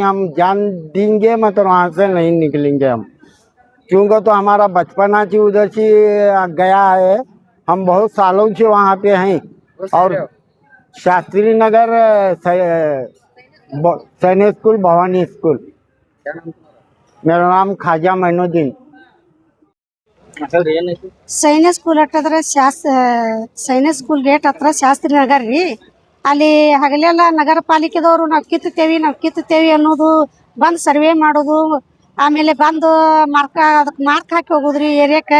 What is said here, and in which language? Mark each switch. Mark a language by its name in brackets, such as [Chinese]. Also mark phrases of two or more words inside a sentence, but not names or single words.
[Hindi] हम जान देंगे मतलब वहाँ से नहीं निकलेंगे हम, क्योंकि तो हमारा बचपना से उधर से गया है। हम बहुत सालों से वहाँ पे हैं। और शास्त्री नगर सैनिक स्कूल भवानी स्कूल। क्या नाम तुम्हारा? मेरा नाम खाजा मैनुद्दीन। [Kannada] ಸೈನಿಕ್ ಸ್ಕೂಲ್ ಹಟ್ಟದ್ರ ಸೈನಿಕ್ ಸ್ಕೂಲ್ ಗೇಟ್ ಹತ್ರ ಶಾಸ್ತ್ರಿ ನಗರ್ ರೀ. ಅಲ್ಲಿ ಹಗಲೆಲ್ಲ ನಗರ ಪಾಲಿಕೆದವರು ನಾವು ಕಿತ್ತುತ್ತೇವಿ ಅನ್ನೋದು, ಬಂದು ಸರ್ವೆ ಮಾಡೋದು, ಆಮೇಲೆ ಬಂದು ಅದಕ್ಕೆ ಮಾರ್ಕ್ ಹಾಕಿ ಹೋಗೋದ್ರಿ ಏರಿಯಾಕ್ಕೆ.